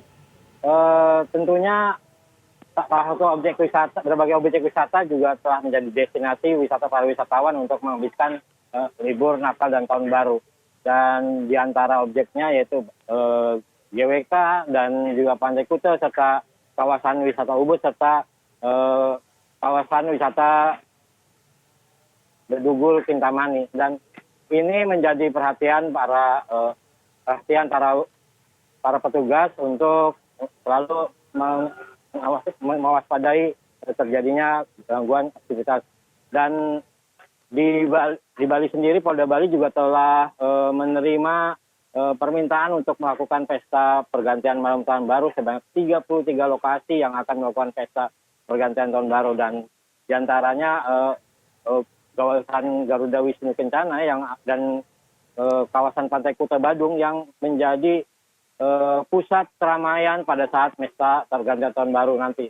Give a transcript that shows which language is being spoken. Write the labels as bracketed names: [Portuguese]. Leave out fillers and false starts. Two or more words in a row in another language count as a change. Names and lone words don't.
[Indonesian] Tentunya salah satu objek wisata, berbagai objek wisata juga telah menjadi destinasi wisata para wisatawan untuk menghabiskan libur Natal dan Tahun Baru. Dan di antara objeknya yaitu GWK dan juga Pantai Kuta, serta kawasan wisata Ubud, serta kawasan wisata Bedugul Kintamani. Dan ini menjadi perhatian para petugas untuk selalu mewaspadai terjadinya gangguan aktivitas. Dan di Bali sendiri, Polda Bali juga telah menerima permintaan untuk melakukan pesta pergantian malam tahun baru sebanyak 33 lokasi yang akan melakukan pesta pergantian tahun baru, dan diantaranya kawasan Garuda Wisnu Kencana dan kawasan Pantai Kuta Badung yang menjadi pusat keramaian pada saat pesta pergantian tahun baru nanti.